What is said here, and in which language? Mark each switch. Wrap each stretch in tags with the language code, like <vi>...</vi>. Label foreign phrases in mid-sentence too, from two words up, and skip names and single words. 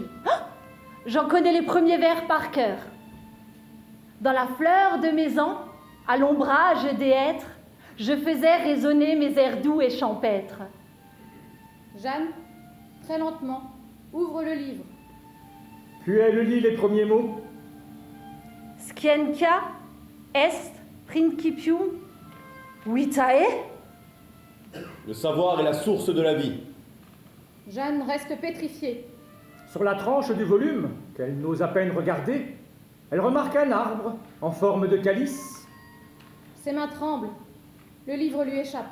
<fr>Ah, j'en connais les premiers vers par cœur. Dans la fleur de mes ans, à l'ombrage des hêtres, je faisais résonner mes airs doux et champêtres. Jeanne, très lentement, ouvre le livre. Puis elle lit les premiers mots.</fr> <la>Scientia est principium vitae.</la> <fr>Le savoir est la source de la vie. Jeanne reste pétrifiée. Sur la tranche du volume, qu'elle n'ose à peine regarder, elle remarque un arbre en forme de calice. Ses mains tremblent. Le livre lui échappe.</fr>